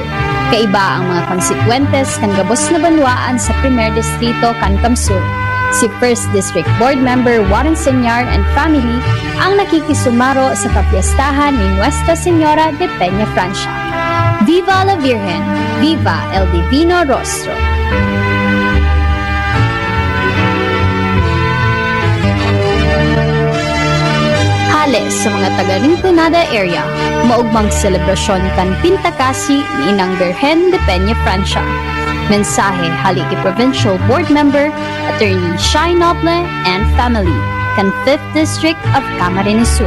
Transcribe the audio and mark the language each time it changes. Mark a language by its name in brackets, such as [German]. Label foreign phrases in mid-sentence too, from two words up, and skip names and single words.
[Bikol] Kaiba ang mga konsekwentes kan gabos na banwaan sa Primer Distrito Cancam Sur. Si 1st District Board Member Warren Senyar [English] and family [Bikol] ang nakikisumaro sa kapiestahan ni Nuestra Señora de Peña Francia. [Spanish] Viva la Virgen! Viva el Divino Rostro! [Bikol] Sa mga taga-Rinconada area, maugmang selebrasyon kan Pintakasi ni Inang Virgen de Peña Francia. Mensahe hali kay Provincial Board Member Attorney Shai Noble [English] and family [Bikol] kan [English] 5th District of Camarines Sur.